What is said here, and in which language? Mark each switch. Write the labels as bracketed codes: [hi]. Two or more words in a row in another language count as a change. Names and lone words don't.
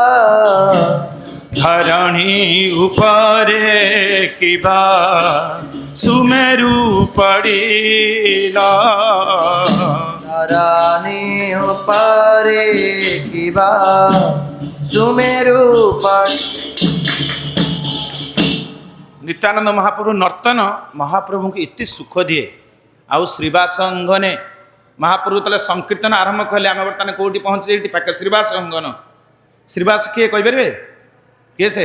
[bn] ধরণী উপরে কিবা সুমেরু পড়িলা, ধরণী উপরে কিবা সুমেরু পড়। [or] ନିତ୍ୟାନନ୍ଦ ମହାପ୍ରଭୁ ନର୍ତ୍ତନ ମହାପ୍ରଭୁଙ୍କୁ ଏତେ ସୁଖ ଦିଏ। ଆଉ ଶ୍ରୀବାସ ଅଙ୍ଗନେ ମହାପ୍ରଭୁ ଯେତେବେଳେ ସଂକୀର୍ତ୍ତନ ଆରମ୍ଭ କଲେ, ଆମେ ବର୍ତ୍ତମାନ କେଉଁଠି ପହଞ୍ଚି ଏଇଠି ପାଖେ ଶ୍ରୀବାସ ଅଙ୍ଗନ। ଶ୍ରୀବାସ କିଏ କହିପାରିବେ? କିଏ ସେ?